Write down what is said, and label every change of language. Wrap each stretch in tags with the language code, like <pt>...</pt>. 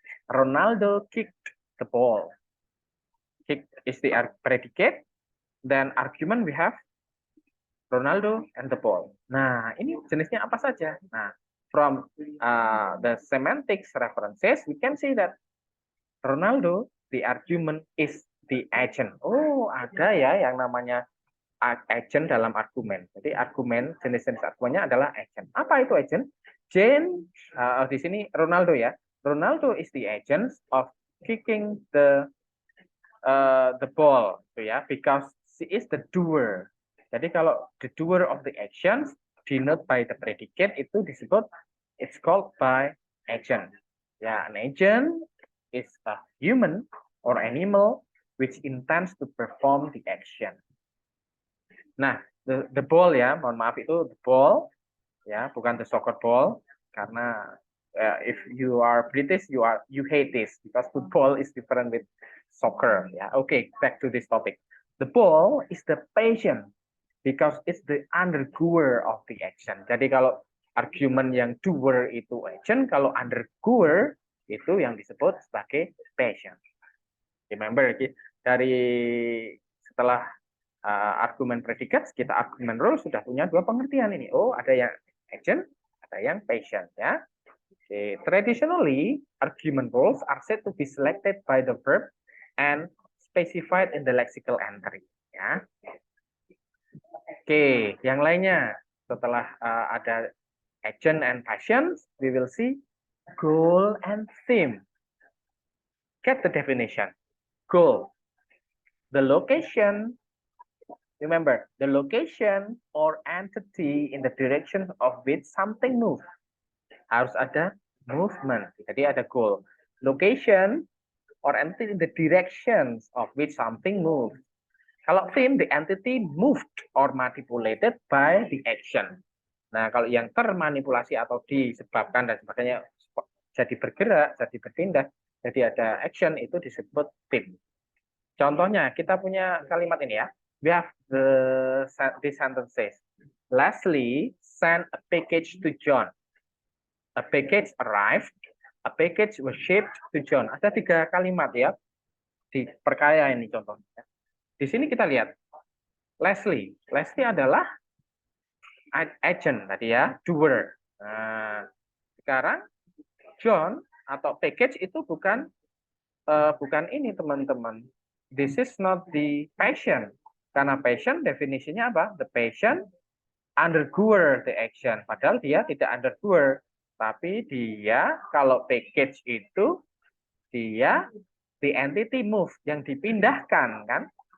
<en>Ronaldo kicked the ball. Kick is the predicate. Then argument we have Ronaldo and the ball.</en> <id>Nah, ini jenisnya apa saja?</id> <en>Nah, from the semantics references, we can see that Ronaldo, the argument, is the agent.</en> <id>Oh, ada ya yang namanya agent dalam argumen. Jadi argumen, jenis-jenis argumennya adalah agent. Apa itu agent? Jane, di sini Ronaldo ya.</id> <en>Ronaldo is the agent of kicking the ball,</en> <id>gitu ya,</id> <en>because she is the doer.</en> <id>Jadi kalau</id> <en>the doer of the actions denote by the predicate</en> <id>itu disebut</id> <en>it's called by agent. Ya, an agent is a human or animal which intends to perform the action. Nah, the ball ya,</en> <id>mohon maaf itu</id> <en>the ball ya, bukan the soccer ball karena if you are British you hate this because football is different with soccer ya. Okay, back to this topic. The ball is the patient because it's the undergoer of the action.</en> <id>Jadi kalau argumen yang doer itu agent, kalau undergoer itu yang disebut sebagai patient. Remember dari setelah argumen predikat, kita argumen rule sudah punya dua pengertian ini. Oh, ada yang agent, ada yang patient ya.</id> <en>Okay. Traditionally, argument rules are said to be selected by the verb and specified in the lexical entry. Ya. Oke,</en> <id>yang lainnya setelah ada</id> <en>agent and patient, we will see goal and theme. Get the definition. Goal, the location. Remember, the location or entity in the direction of which something moves.</en> <id>Harus ada movement. Jadi ada goal.</id> <en>Location or entity in the directions of which something moves.</en> <id>Kalau</id> <en>theme, the entity moved or manipulated by the action.</en> <id>Nah, kalau yang termanipulasi atau disebabkan dan sebagainya jadi bergerak, jadi berpindah, jadi ada action, itu disebut theme. Contohnya, kita punya kalimat ini ya.</id> <en>We have these sentences. Leslie sent a package to John. A package arrived. A package was shipped to John.</en> <id>Ada 3 kalimat ya. Diperkaya ini contohnya. Di sini kita lihat. Leslie. Leslie adalah agent tadi ya. Doer. Nah, sekarang John atau package itu bukan ini teman-teman.</id> <en>This is not the patient.</en> <id>Karena patient definisinya apa?</id> <en>The patient undergoer the action.</en> <id>Padahal dia tidak undergoer. Tapi dia kalau package itu dia the entity move yang dipindahkan kan.</id>